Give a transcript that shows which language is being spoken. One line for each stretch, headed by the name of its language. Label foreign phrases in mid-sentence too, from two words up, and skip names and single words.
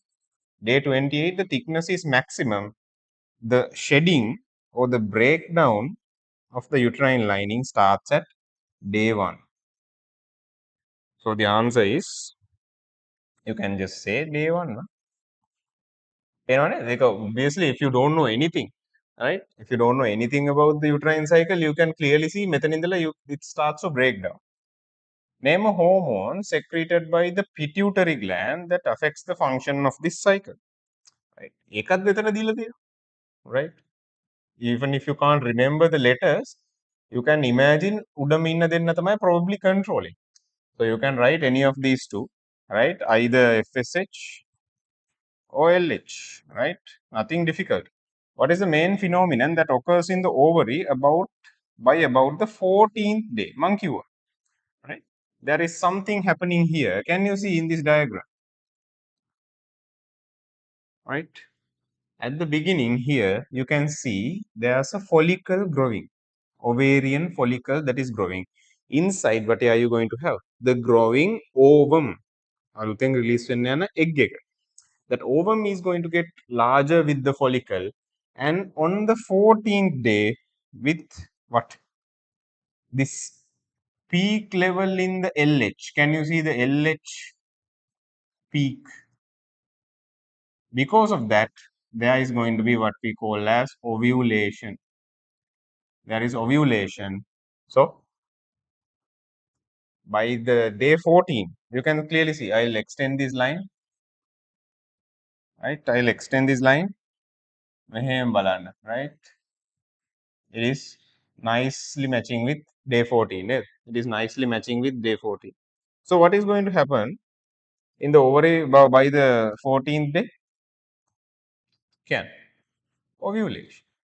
English: Day 28, the thickness is maximum. The shedding or the breakdown of the uterine lining starts at day 1. So the answer is, you can just say day 1. Obviously, if you don't know anything, right? If you don't know anything about the uterine cycle, you can clearly see
Sinhala: මෙතන ඉඳලා
English: it starts to break down. Name a hormone secreted by the pituitary gland that affects the function of this cycle. Right?
Sinhala: ඒකත් මෙතන දීලා තියෙනවා.
English: Right? Even if you can't remember the letters, you can imagine
Sinhala: උඩම ඉන්න දෙන්න තමයි
English: probably controlling. So you can write any of these two, right? Either FSH or LH, right? Nothing difficult. What is the main phenomenon that occurs in the ovary by about the 14th day? Monkey work, right? There is something happening here. Can you see in this diagram? Right? At the beginning here, you can see there's a follicle growing, ovarian follicle that is growing. Inside, what are you going to have? The growing ovum.
Sinhala: අලුතෙන් release වෙන්න යන egg එක.
English: That ovum is going to get larger with the follicle, and on the 14th day, with what? This peak level in the LH. Can you see the LH peak? Because of that, there is going to be what we call as ovulation. There is ovulation. So by the day 14, you can clearly see. I'll extend this line. Right? I'll extend this line.
Sinhala: මෙහෙම බලන්න.
English: Right? It is nicely matching with day 14. It is nicely matching with day 14. So what is going to happen in the ovary by the 14th day? Can ovulation.